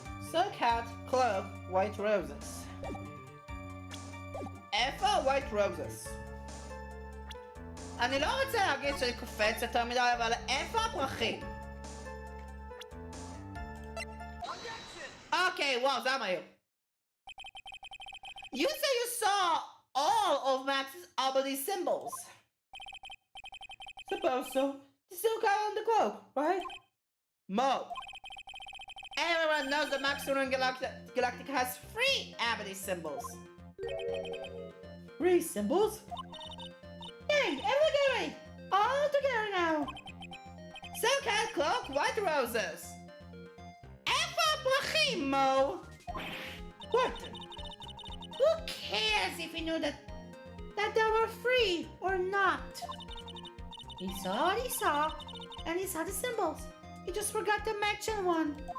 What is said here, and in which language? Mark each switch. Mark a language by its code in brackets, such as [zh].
[en] Silk hat, cloak, white roses. [he] איפה [en] white roses? [he] אני לא רוצה להגיד שאני קופץ יותר מדי, אבל איפה הפרחים? [en] Okay, wow, [he] זה מהיר. [en] You say you saw all of Max's ability symbols. Suppose so. The silk hat and the cloak, right? Mo. Everyone knows that Max Lunar Galactica has 3 ability symbols. 3 symbols? Hey, everybody! All together now! Silk hat, cloak, white roses. [he] איפה הפרחים, Mo? [en] What? Who cares if he knew that they were free or not? He saw what he saw, and he saw the symbols. He just forgot to mention one.